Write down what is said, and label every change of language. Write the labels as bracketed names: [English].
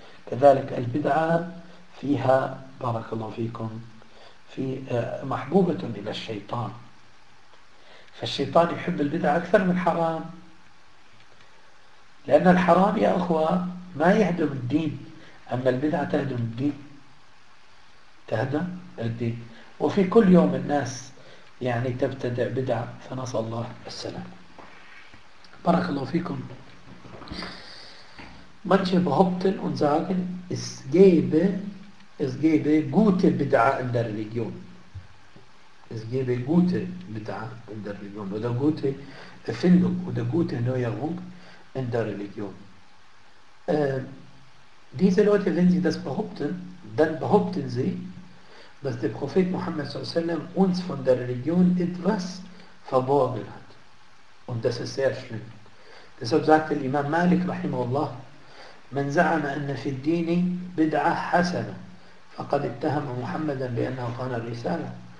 [Arabic] كذلك البدعة فيها بارك الله فيكم في محبوبة إلى الشيطان، فالشيطان يحب البدعة أكثر من الحرام، لأن الحرام يا أخوة ما يهدم الدين، أما البدعة تهدم الدين، تهدم الدين. وفي كل يوم الناس يعني تبتدع بدع، فنسأل الله السلام. بارك الله فيكم. [German] Manche behaupten und sagen, es gebe gute Bid'a in der Religion. Es gebe gute Bid'a in der Religion oder gute Erfindung oder gute Neuerung in der Religion. Diese Leute, wenn sie das behaupten, dann behaupten sie, dass der Prophet Muhammad sallallahu alaihi wasallam uns von der Religion etwas verborgen hat. Und das ist sehr schlimm. Deshalb sagte der Imam Malik rahimahullah, من زعم أن في الدين بدعة حسنة فقد اتهم محمدا بأنه خان الرسالة.